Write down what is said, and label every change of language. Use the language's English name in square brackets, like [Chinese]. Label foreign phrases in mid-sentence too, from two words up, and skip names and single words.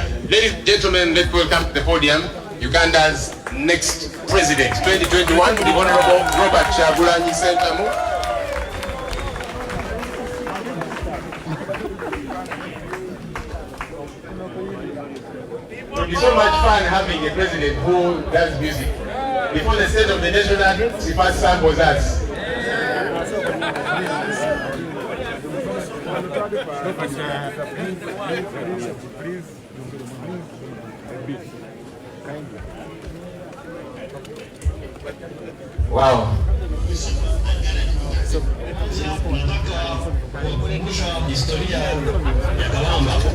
[English] Ladies and gentlemen, let's welcome to the podium Uganda's next president, 2021, the Honorable Robert Kyagulanyi Ssentamu. It's so much fun having a president who does music. Before the State of the Nation Act, he first samples us. Wow. [Swahili] Historia ya Kalamba.